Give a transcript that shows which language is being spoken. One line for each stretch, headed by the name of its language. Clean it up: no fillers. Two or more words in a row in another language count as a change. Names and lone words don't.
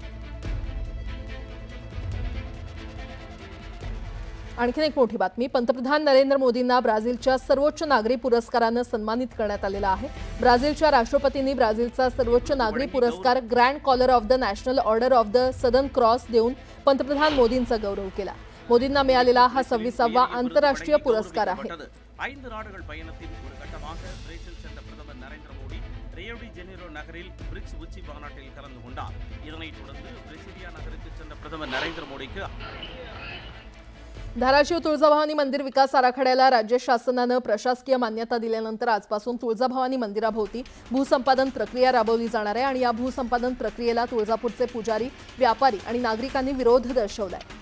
Marathi: आणखी एक मोठी बातमी, पंतप्रधान नरेंद्र मोदींना ब्राझीलच्या सर्वोच्च नागरी पुरस्कारानं सन्मानित करण्यात आलेलं आहे। ब्राझीलच्या राष्ट्रपतींनी ब्राझीलचा सर्वोच्च नागरी पुरस्कार ग्रँड कॉलर ऑफ द नॅशनल ऑर्डर ऑफ द सदर्न क्रॉस देऊन पंतप्रधान मोदींचा गौरव केला। मोदींना मिळालेला हा 26वा आंतरराष्ट्रीय पुरस्कार आहे।
Tamil: 5 நாடுகள் பயணத்தின் ஒரு கட்டமாக பிரேசில் சென்ற பிரதமர் நரேந்திர மோடி ரியோ டி ஜெனீரோ நகரில் பிரிக்ஸ் உச்சி மாநாட்டில் கலந்து கொண்டார்। இதனைத் தொடர்ந்து பிரேசிலியா நகருக்கு சென்ற பிரதமர் நரேந்திர மோடிக்கு
Marathi: धाराशिव तुळजाभवानी मंदिर विकास आराखड्याला राज्य शासनानं प्रशासकीय मान्यता दिल्यानंतर आजपासून तुळजाभवानी मंदिराभोवती भूसंपादन प्रक्रिया राबवली जाणार आहे आणि या भूसंपादन प्रक्रियेला तुळजापूरचे पुजारी, व्यापारी आणि नागरिकांनी विरोध दर्शवलाय।